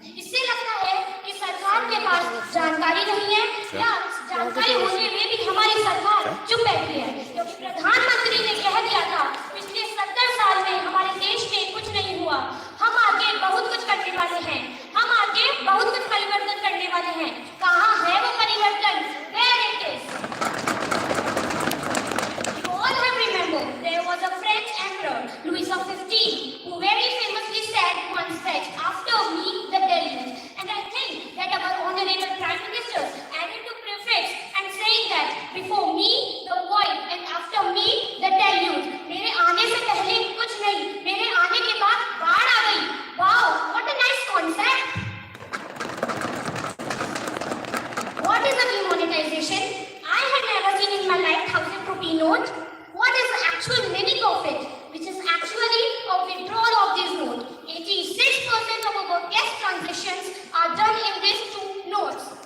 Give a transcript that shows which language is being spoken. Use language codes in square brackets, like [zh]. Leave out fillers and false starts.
[hi] इससे लगता है कि सरकार के पास जानकारी नहीं है या जानकारी होने में भी हमारी सरकार चुप बैठी है, क्योंकि प्रधानमंत्री ने कह दिया था पिछले 70 साल में हमारे देश में कुछ नहीं हुआ, हम आगे बहुत कुछ करने वाले हैं, हम आगे बहुत कुछ परिवर्तन करने वाले हैं। कहाँ है वो परिवर्तन? [en] Where it is? You all have remembered there was a French emperor, Louis XV, who very famously said once that after me the deluge. And I think that our honorable Prime Minister added to prefix and saying that before me the void and after me the deluge. [hi] मेरे आने से पहले कुछ नहीं, मेरे आने के बाद बाढ़ आ गई। [en] Wow, what a nice concept! What is a demonetization? I had never seen in my life 1,000 rupee note. What is the actual meaning of it? Which is actually a withdrawal of this note. 86% of our cash transactions are done in these two notes.